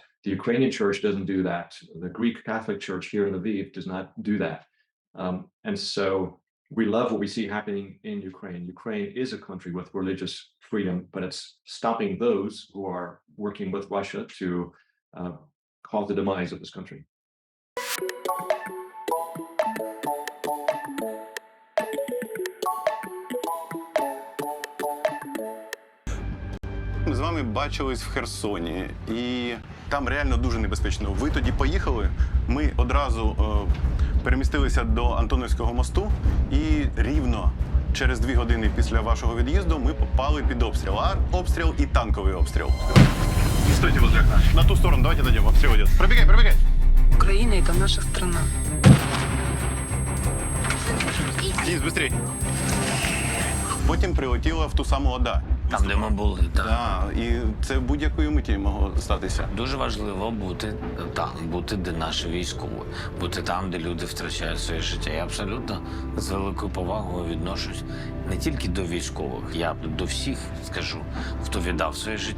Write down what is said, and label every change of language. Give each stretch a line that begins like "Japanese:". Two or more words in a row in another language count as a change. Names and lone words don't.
English: The Ukrainian church doesn't do that. The Greek Catholic Church here in Lviv does not do that. And so we love what we see happening in Ukraine. Ukraine is a country with religious freedom, but it's stopping those who are working with Russia to cause the demise of this country.
Ukrainian: Ми з вами бачились в Херсоні, і там реально дуже небезпечно. Ви тоді поїхали, ми одразу перемістилися до Антоновського мосту, і рівно через 2 години після вашого від'їзду ми попали під обстріл. Обстріл і танковий обстріл.
Russian: Не стойте возле окна. На ту сторону, давайте дойдем, обстрел идет. Пробегай, пробегай! Украина – это наша страна. Денис, быстрей!
Ukrainian: Потім прилетіла в ту саму ОДА. Там, де ми були, так. Так, і це будь-якої миті могло статися. Дуже важливо бути там, бути де наші військові, бути там, де люди втрачають своє життя. Я абсолютно з великою повагою відношусь не тільки до військових, я до всіх скажу, хто віддав своє життя.